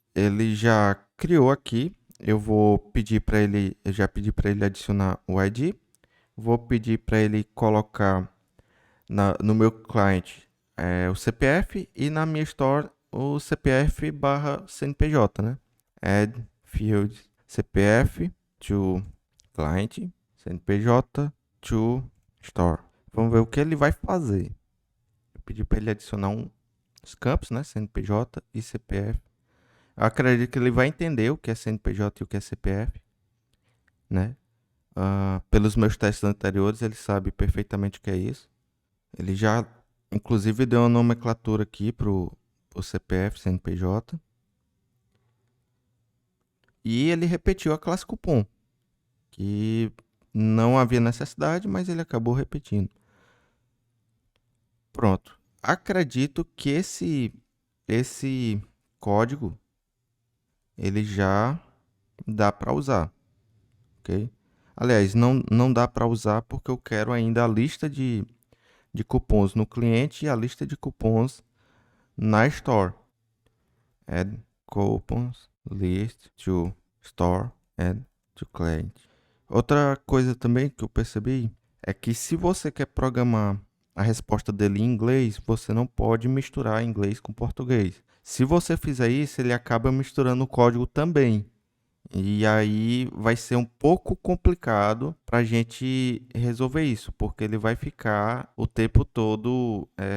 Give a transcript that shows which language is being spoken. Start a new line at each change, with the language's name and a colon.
Portuguese: Ele já criou aqui. Eu vou pedir para ele, eu já pedi para ele adicionar o ID. Vou pedir para ele colocar no meu cliente o CPF e na minha store o CPF barra CNPJ, né?
English: Add field CPF to client, CNPJ to store.
Portuguese: Vamos ver o que ele vai fazer. Eu pedi para ele adicionar os campos, né? CNPJ e CPF. Eu acredito que ele vai entender o que é CNPJ e o que é CPF, né? Pelos meus testes anteriores, ele sabe perfeitamente o que é isso. Ele já, inclusive, deu uma nomenclatura aqui pro CPF, CNPJ. E ele repetiu a classe cupom, que não havia necessidade, mas ele acabou repetindo. Pronto. Acredito que esse código ele já dá para usar, ok? Aliás, não dá para usar porque eu quero ainda a lista de cupons no cliente e a lista de cupons na store.
English: Add coupons list to store and to client.
Portuguese: Outra coisa também que eu percebi é que se você quer programar a resposta dele em inglês, você não pode misturar inglês com português. Se você fizer isso, ele acaba misturando o código também. E aí vai ser um pouco complicado para a gente resolver isso, porque ele vai ficar o tempo todo.